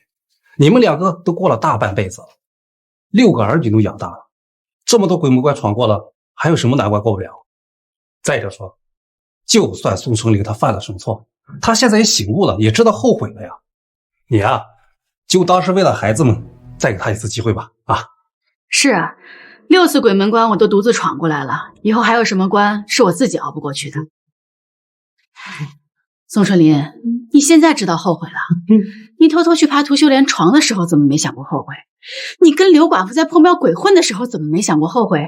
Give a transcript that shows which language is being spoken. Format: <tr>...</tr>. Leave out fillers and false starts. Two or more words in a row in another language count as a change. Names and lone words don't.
<zh>你们两个都过了大半輩子了，6個兒女都養大了，這麼多鬼門關闖過了，還有什麼難關過不了？再者說，就算宋春林他犯了什麼錯，他現在也醒悟了，也知道後悔了呀。你啊，就當是為了孩子們，再給他一次機會吧。啊，是啊，6次鬼門關我都獨自闖過來了，以後還有什麼關是我自己熬不過去的？宋春林，你現在知道後悔了？你偷偷去爬涂秀蓮床的時候，怎麼沒想過後悔？你跟劉寡婦在破廟鬼混的時候，怎麼沒想過後悔？</zh>